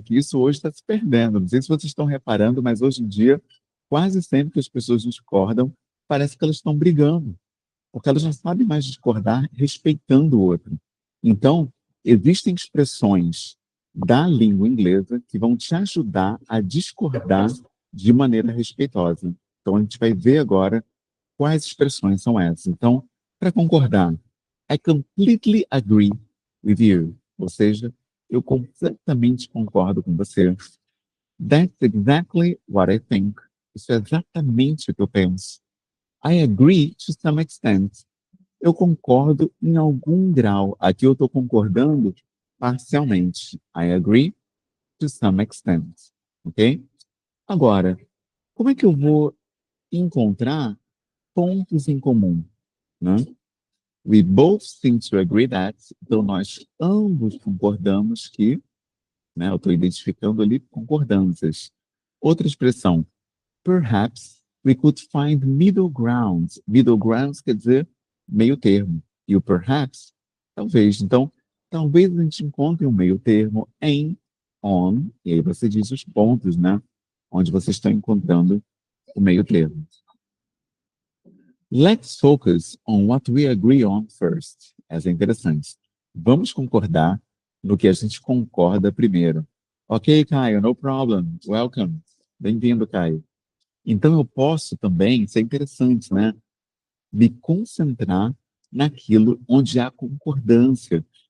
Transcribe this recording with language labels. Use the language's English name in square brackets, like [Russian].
[Portuguese] Que isso hoje está se perdendo. Não sei se vocês estão reparando, mas hoje em dia, quase sempre que as pessoas discordam, parece que elas estão brigando, porque elas não sabem mais discordar respeitando o outro. Então, existem expressões da língua inglesa que vão te ajudar a discordar de maneira respeitosa. Então, a gente vai ver agora quais expressões são essas. Então, para concordar, [English] I completely agree with you. [Portuguese] Ou seja, eu completamente concordo com você. [English] That's exactly what I think. [Portuguese] Isso é exatamente o que eu penso. [English] I agree to some extent. [Portuguese] Eu concordo em algum grau. Aqui eu estou concordando parcialmente. [English] I agree to some extent. Ok? [Portuguese] Agora, como é que eu vou encontrar pontos em comum, né? [English] We both seem to agree that. [Portuguese] Então, nós ambos concordamos que, né? Eu estou identificando ali concordâncias. Outra expressão, [English] perhaps we could find middle grounds. [Portuguese] Middle grounds quer dizer meio termo. E o perhaps, talvez. Então, talvez a gente encontre um meio termo em, on, e aí você diz os pontos, né? Onde vocês estão encontrando o meio termo. [English] Let's focus on what we agree on first. [Portuguese] Essa é interessante. Vamos concordar no que a gente concorda primeiro. [English] Ok, Caio, no problem. Welcome. [Portuguese] Bem-vindo, [English] Caio. [Portuguese] Então eu posso também, isso é interessante, né? Me concentrar naquilo onde há concordância.